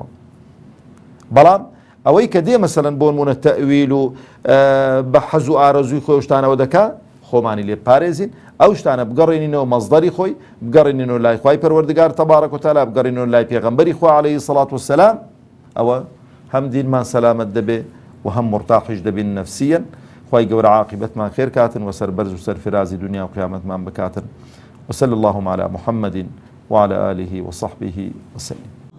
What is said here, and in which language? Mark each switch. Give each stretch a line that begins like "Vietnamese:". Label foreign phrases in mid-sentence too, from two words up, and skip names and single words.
Central Kurdish: بەڵام ئەوەی کە دێ مەسەلەن بۆ نمونە تەویل و بە حەز و ئارەزووی خۆی شتانەوە دەکا خۆمانی لێ پارێزین، ئەو شتانە بگەڕێنینەوە مەزدەری خۆی، بگەڕێنینەوە لای خوای پەروەردگار
Arabic: تەبارەک و تەعالا،
Central Kurdish: بگەڕێنینەوە لای پێغەمبەری خوا
Arabic: عەلەیهی سەڵات وسەلام.
Central Kurdish: ئەوە هەم دینمان سەلامەت دەبێ و هەم مرتاحیش دەبین نەفسیەن. خی گەورە عاقبەتمان خێر کاتن و سەربەرز و سەرفرازی دنیا و قیامەتمان بکاتن.
Arabic: وصلى اللهم على محمد وعلى آله وصحبه وسلم.